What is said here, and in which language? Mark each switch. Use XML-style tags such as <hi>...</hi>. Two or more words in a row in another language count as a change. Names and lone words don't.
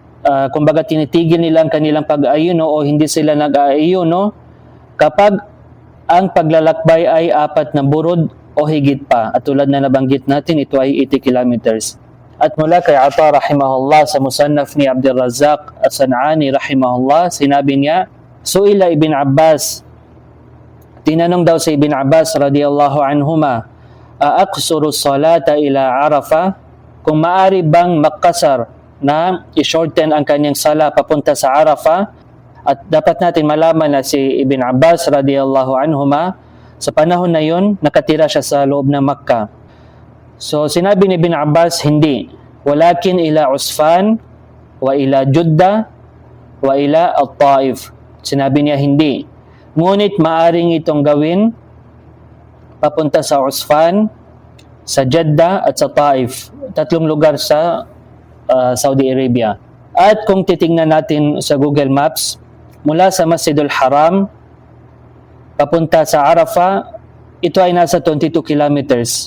<tl>kumbaga tinitigil nila ang kanilang pag-aayuno o hindi sila nag-aayuno kapag ang paglalakbay ay 4 na burod o higit pa. At tulad na nabanggit natin, ito ay 80 kilometers. At mula kay Ata rahimahullah sa musannaf ni Abdul Razzaq as-San'ani rahimahullah, sinabi niya,</tl> <ar>سئل ابن عباس,</ar> <tl>tinanong daw si Ibn Abbas</tl> <ar>رضي الله عنهما, أأقصر الصلاة إلى عرفة?</ar> <tl>Kung maari bang makasar na i-shorten ang kanyang sala papunta sa Arafah? At dapat natin malaman na si Ibn Abbas</tl> <ar>رضي الله عنهما,</ar> <tl>sa panahon na yun, nakatira siya sa loob ng Makkah. So sinabi ni Ibn Abbas, hindi.</tl> <ar>ولكن إلى عسفان وإلى جدة وإلى الطائف.</ar> <tl>Sinabi niya hindi. Ngunit maaring itong gawin papunta sa Usfan, sa Jeddah at sa Taif. 3 lugar sa Saudi Arabia. At kung titingnan natin sa Google Maps, mula sa Masjidul Haram papunta sa Arafah, ito ay nasa 22 kilometers.</tl>